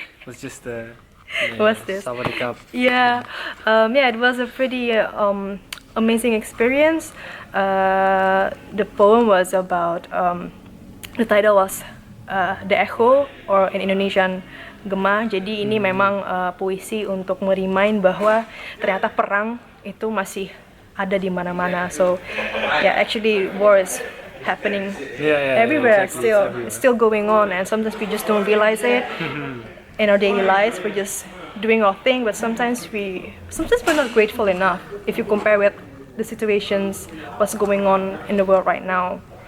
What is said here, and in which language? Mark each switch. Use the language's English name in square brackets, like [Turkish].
[English] It was just What's this? Sawadee Cup. Yeah, it was a pretty amazing experience. The poem was about the title was The Echo, or in Indonesian Gema. [Indonesian] Jadi ini memang puisi untuk meremind bahwa ternyata perang itu masih ada di mana-mana. [English] So yeah, actually war is happening everywhere. Exactly. It's still going on, and sometimes we just don't realize it. In our daily lives, we're just doing our thing, but sometimes we're not grateful enough if you compare with the situations what's going on in the world right now.